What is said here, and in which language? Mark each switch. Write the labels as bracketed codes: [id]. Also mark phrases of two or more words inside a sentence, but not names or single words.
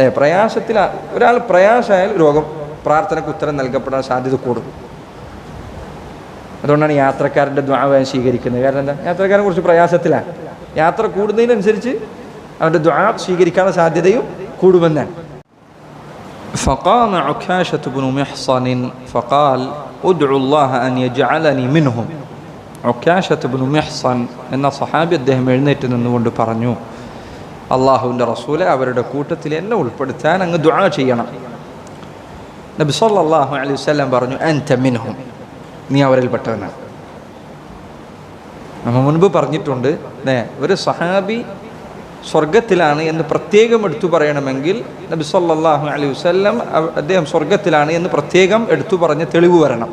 [ml] ഒരാൾ പ്രയാസമായാൽ രോഗം പ്രാർത്ഥനയ്ക്ക് ഉത്തരം നൽകപ്പെടാൻ സാധ്യത കൂടും. അതുകൊണ്ടാണ് യാത്രക്കാരൻ്റെ ദുആ വേഗം സ്വീകരിക്കുന്നത്. കാരണം എന്താ? യാത്രക്കാരനെ കുറിച്ച് പ്രയാസത്തിലാണ്. യാത്ര കൂടുന്നതിനനുസരിച്ച് അവൻ്റെ ദുആ സ്വീകരിക്കാനുള്ള സാധ്യതയും കൂടുമെന്നാണ്. [ar] فقام عكاشة بن محصن فقال ادعوا الله أن يجعلني منهم. [ml] عكاشة بن محصن എന്ന സഹാബി അദ്ദേഹം എഴുന്നേറ്റ് നിന്നുകൊണ്ട് പറഞ്ഞു, അള്ളാഹുവിൻ്റെ റസൂലെ, അവരുടെ കൂട്ടത്തിൽ എന്നെ ഉൾപ്പെടുത്താൻ അങ്ങ് ദുആ ചെയ്യണം. നബി [ar] صلى الله عليه وسلم [ml] പറഞ്ഞു, [ar] أنت منهم, [ml] നീ അവരിൽപ്പെട്ടവനാണ്. നമ്മൾ മുൻപ് പറഞ്ഞിട്ടുണ്ട്, ഒരു സഹാബി സ്വർഗത്തിലാണ് എന്ന് പ്രത്യേകം എടുത്തു പറയണമെങ്കിൽ നബി [ar] صلى الله عليه وسلم [ml] അദ്ദേഹം സ്വർഗത്തിലാണ് എന്ന് പ്രത്യേകം എടുത്തു പറഞ്ഞ തെളിവ് വരണം.